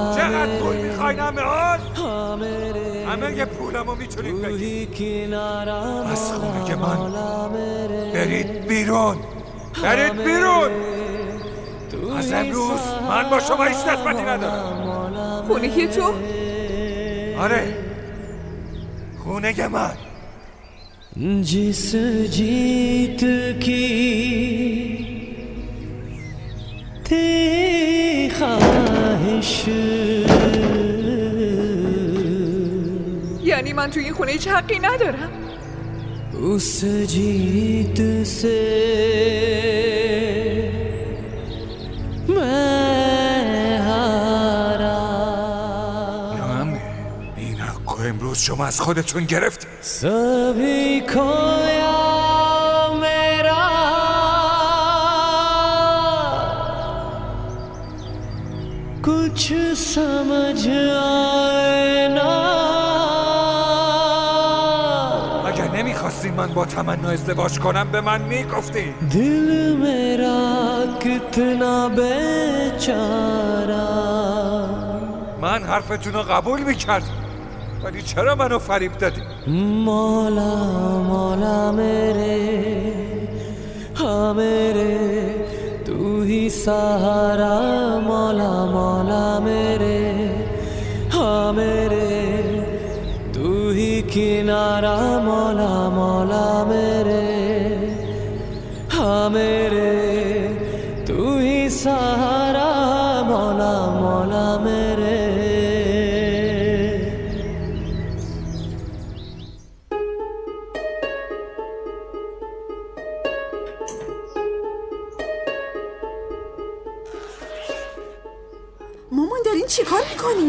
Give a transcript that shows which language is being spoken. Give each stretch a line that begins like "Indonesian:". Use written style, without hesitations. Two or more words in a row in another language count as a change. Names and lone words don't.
Persian: چقدر پول میخوای نمیان؟ همه پولمو میتونید بگید. از خونه من برید بیرون، برید بیرون. از امروز من با شما هیچ نسبتی ندارم. خونه تو؟ آره، خونه من.
Hindi: जिस जीत की थी ख्वाहिश
Persian: یعنی من توی این خونه هیچ حقی ندارم؟
Hindi: उस जीत से मैं हारा.
Persian: این حقو امروز شما از خودتون گرفتید.
Hindi: सभी खोया मेरा कुछ समझ आए ना.
Persian: اگر نمیخواستین من با تمنا ازدواج کنم به من میگفتین.
Hindi: दिल मेरा कितना बेचारा.
Persian: من حرفتون رو قبول میکردم، ولی چرا منو فریب دادی؟
Hindi: मौला मौला मेरे हाँ मेरे तू ही सहारा मौला मौला मेरे हाँ मेरे तू ही किनारा मौला मौला मेरे हाँ मेरे तू ही सहारा मौला मौला मेरे.
Persian: مامان دارین چی کار میکنین؟